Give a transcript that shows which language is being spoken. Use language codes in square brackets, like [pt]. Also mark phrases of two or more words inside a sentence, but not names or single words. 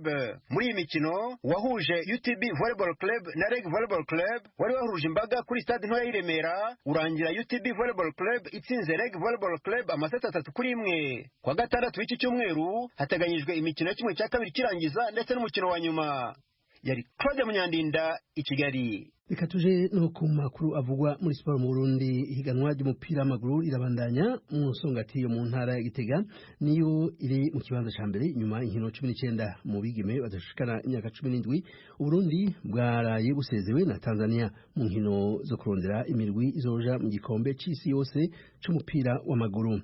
[rw] Muri iyi mikino wahuje UTB Volleyball Club na Reg Volleyball Club wari wahuruje imbaga kuri stade ntoya y'i Remera, urangira UTB Volleyball Club itsinze Reg Volleyball Club amaseti 3-1. Kuwa gatandatu w'iki cyumweru hateganyijwe imikino kimwe cya kabiri kirangiza ndetse n'umukino wa nyuma. Yari Claude Munyandinda i Kigali. Reka tuje no ku makuru avugwa muri siporo mu Burundi. [rn] Ihiganwa ry'umupira w'amaguru irabandanya mu Songati yo mu ntara ya Gitega, niyo iri mu kibanza ca mbere nyuma inkino 19 mu bigeme badashikana imyaka 17. Uburundi bwaraye busezewe na Tanzania mu nkino zo kurondera imirwi izoja mu gikombe c'isi yose c'umupira w'amaguru.